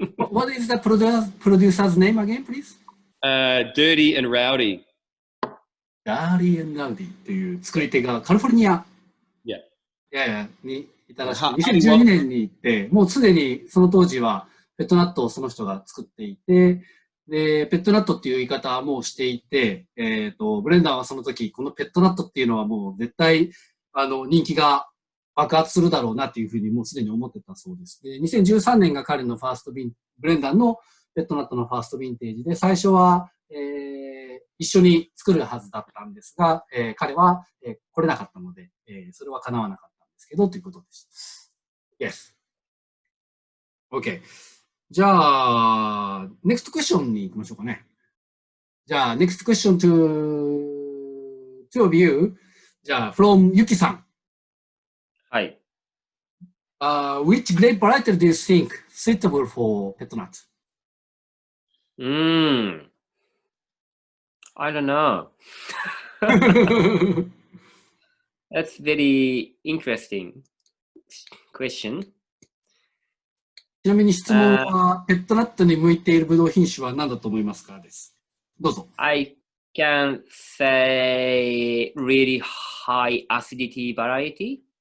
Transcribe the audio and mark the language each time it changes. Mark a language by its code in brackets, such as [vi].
[en] What is the producer's name again, please? Dirty and Rowdy. [ja] Dirty and Rowdy という作り手がカリフォルニア [en] Yeah. [ja] にいたらしく、2012年に行って、もうすでにその当時はペットナットをその人が作っていて、で、ペットナットっていう言い方はもうしていて、ブレンダーはその時、このペットナットっていうのはもう絶対、人気が爆発するだろうなっていうふうにもうすでに思ってたそうです。で、2013年が彼のファーストブレンダーのペットナットのファーストヴィンテージで、最初は一緒に作るはずだったんですが、彼は、来れなかったので、それは叶わなかったんですけど、ということでした。 [en] Yes. OK. [ja] じゃあ、 [en] next question [ja] に行きましょうかね。 [en] じゃあ、next question to two of you. じゃあ、from Yuki さん。 [ja] はい。 [en] Which grape variety do you think suitable for pet nut? I don't know. That's very interesting question. [ja] ちなみに質問は、ペットナットに向いているブドウ品種は何だと思いますかです。どうぞ。 [en] I can say really high acidity variety.